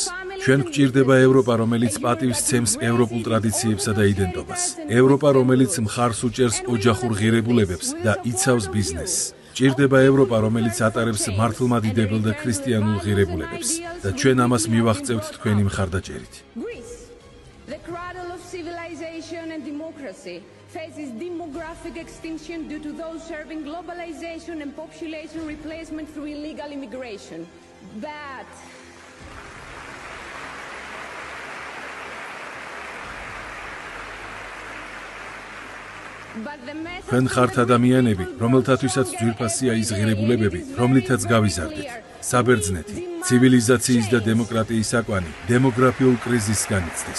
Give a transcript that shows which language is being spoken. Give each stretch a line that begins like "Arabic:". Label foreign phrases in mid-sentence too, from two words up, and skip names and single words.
Georgian: ჩვენ გვჭირდება ევროპა, რომელიც პატივს ცემს ევროპულ ტრადიციებსა და იდენტობას. ევროპა, რომელიც მხარს უჭერს ოჯახურ ღირებულებებს და იცავს ბიზნესს. გვჭირდება ევროპა, რომელიც ატარებს მართლმადიდებელ და ქრისტიანულ ღირებულებებს და ჩვენ ამას მივაღწევთ თქვენი მხარდაჭერით.
English: Faces demographic extinction due to those serving globalization and population replacement through illegal immigration.
Georgian: But ჩვენ ხართ ადამიანები, რომელთათვისაც ძვირფასია ის ღირებულებები, რომლითაც გავიზარდეთ. საბერძნეთი, ცივილიზაციის და დემოკრატიის აკვანი დემოგრაფიულ კრიზისს განიცდის.